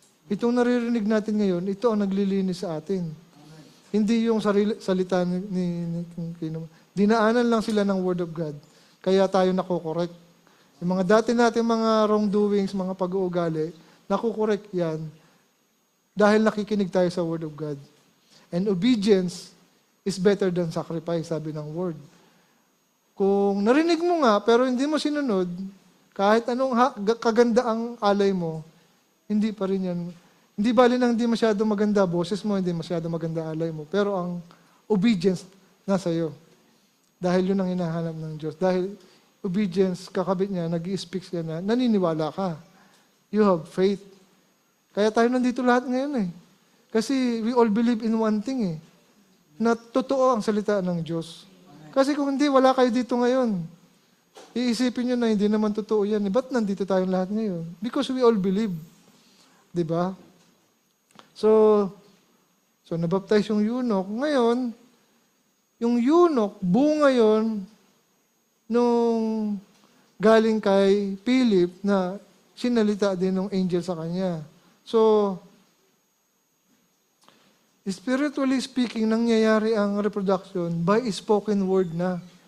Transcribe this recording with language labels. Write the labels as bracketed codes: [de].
[tl] Itong naririnig natin ngayon, ito ang naglilinis sa atin. Hindi yung salita ni dinaanan lang sila ng Word of God. Kaya tayo nakokorek. Yung mga dati natin mga wrongdoings, mga pag-uugali, nakokorek yan dahil nakikinig tayo sa Word of God. [en] And obedience is better than sacrifice, [tl] sabi ng [en] Word. [tl] Kung narinig mo nga, pero hindi mo sinunod, kahit anong kaganda ang alay mo, hindi pa rin yan. Hindi bali nang hindi masyado maganda boses mo, hindi masyado maganda alay mo. Pero ang obedience nasa iyo. Dahil yun ang hinahanap ng Diyos. Dahil obedience, kakabit niya, nag-i-speak siya na, naniniwala ka. [en] You have faith. [tl] Kaya tayo nandito lahat ngayon eh. Kasi [en] we all believe in one thing [tl] eh. Na totoo ang salita ng Diyos. Kasi kung hindi, wala kayo dito ngayon. Iisipin nyo na hindi naman totoo yan. Ba't nandito tayong lahat ngayon? [en] Because we all believe. [tl] Diba? So nabaptize yung eunuch. Ngayon, yung eunuch, bunga yon nung galing kay Philip na sinalita din ng angel sa kanya. [en] So, spiritually speaking, [tl] nangyayari ang [en] reproduction by spoken word na.